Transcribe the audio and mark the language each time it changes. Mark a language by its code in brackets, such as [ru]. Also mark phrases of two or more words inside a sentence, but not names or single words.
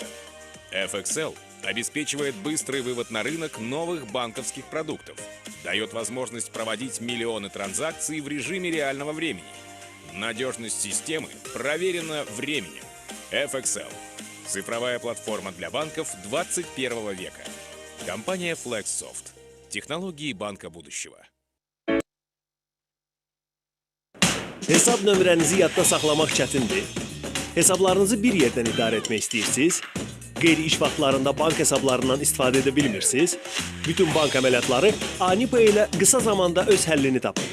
[ru] FXL обеспечивает быстрый вывод на рынок новых банковских продуктов, дает возможность проводить миллионы транзакций в режиме реального времени. Надежность системы проверена временем. FXL – цифровая платформа для банков 21 века. Компания FlexSoft. Технологии банка будущего. [az] Hesab nömrənizi yadda saxlamaq çətindir. Hesablarınızı bir yerdən idarə etmək istəyirsiniz. Qeyri-iş vaxtlarında bank hesablarından istifadə edə bilmirsiniz. Bütün bank əməliyyatları AniPay ilə qısa zamanda öz həllini tapın.